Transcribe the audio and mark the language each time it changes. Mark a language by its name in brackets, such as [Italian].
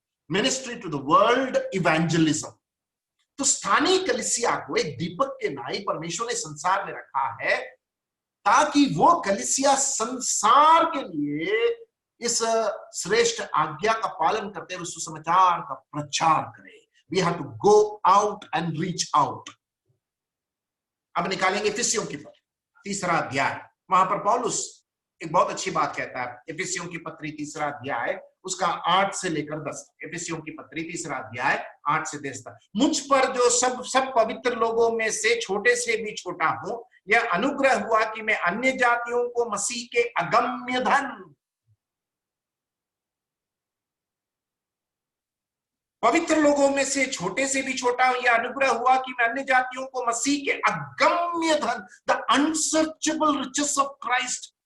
[English] ministry to the world, [Hindi] evangelism. तो स्थानीय कलीसिया को एक दीपक के नाई परमेश्वर ने संसार में रखा है, ताकि वो कलीसिया संसार के लिए इस श्रेष्ठ आज्ञा का पालन करते हुए सुसमाचार का प्रचार करे। [English] We have to go out and reach out। [Hindi] अब निकालेंगे इफिसियों की पत्री 3रा अध्याय। वहां पर पौलुस एक बहुत अच्छी बात कहता है। इफिसियों की पत्री 3रा अध्याय, उसका 8 से लेकर 10। इफिसियों की पत्री 3रा अध्याय 8 से 10 तक। मुझ पर जो सब पवित्र लोगों में से छोटे से भी छोटा हूं, यह अनुग्रह हुआ कि मैं अन्य जातियों को मसीह के अगम्य धन, पवित्र लोगों में से छोटे से भी छोटा हूं, यह अनुग्रह हुआ कि मैं अन्य जातियों को मसीह के अगम्य धन, [English] The unsearchable riches of Christ.